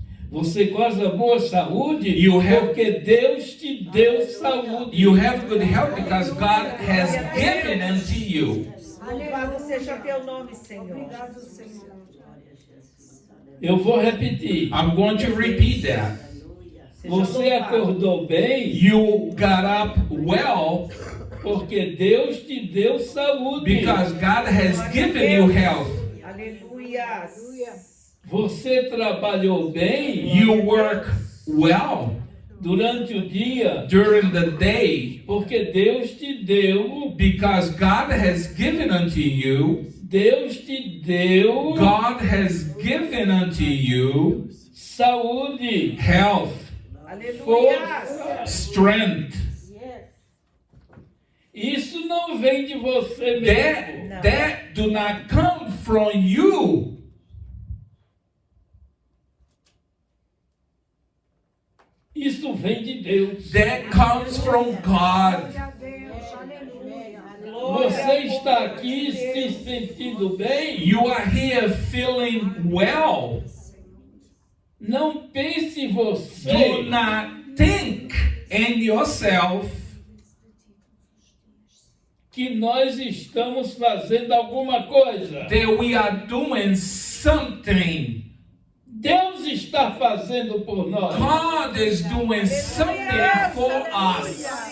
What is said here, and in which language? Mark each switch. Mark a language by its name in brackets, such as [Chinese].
[Portuguese] Você goza boa saúde porque Deus te deu saúde. [English] You have good health because God has given unto you. [Portuguese] Louvado seja teu nome, Senhor. Obrigado, Senhor. Eu vou repetir. [English] I'm going to repeat that. [Portuguese] Seja Você louvado. acordou bem [English] You got up well [Portuguese] porque Deus te deu saúde. [English] because God has given you health. [Portuguese] Aleluia. Você trabalhou bem [English] You work well [Portuguese] durante o dia [English] during the day [Portuguese] porque Deus te deu, [English] because God has given unto you. [Portuguese] Deus te deu [English] God has given unto you [Portuguese] saúde. [English] health, [Portuguese] Aleluia. [English] strength. [Portuguese] Isso não vem de você mesmo. [English] That do not come from you. [Portuguese] Isso vem de Deus. [English] That comes from God. [Portuguese] Glória a Deus. Aleluia. Você está aqui se sentindo bem? [English] You are here feeling well. [Portuguese] Não pense você [English] Do not think in yourself [Portuguese] que nós estamos fazendo alguma coisa. [English] that we are doing something. [Portuguese] Deus está fazendo por nós. [English] God is doing something for us.